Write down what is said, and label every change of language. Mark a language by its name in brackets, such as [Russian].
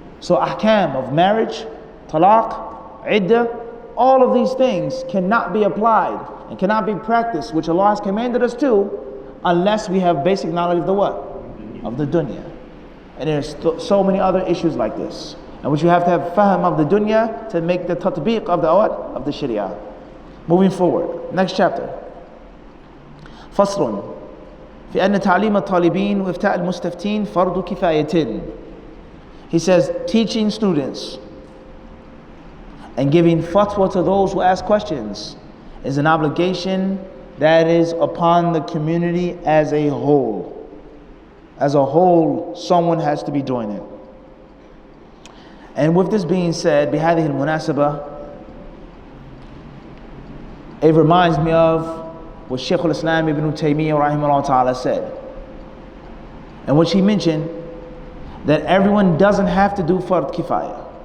[English] So ahkam of marriage, talaq, iddah, all of these things cannot be applied and cannot be practiced, which Allah has commanded us to, unless we have basic knowledge of the what? Of the dunya. And there's so many other issues like this, and which you have to have fahm of the dunya to make the tatbiq of the what? Of the Shari'ah. Moving forward, next chapter. [Arabic] فصل في أن تعليم الطالبين وإفتاء المستفتين فرض كفاية. [English] He says, teaching students and giving fatwa to those who ask questions is an obligation that is upon the community as a whole. As a whole, someone has to be doing it. And with this being said, [Arabic] بهذه المناسبة, [English] it reminds me of what Shaykh al-Islam Ibn Taymiyyah rahimahullah ta'ala said, in which he mentioned that everyone doesn't have to do fard kifaya.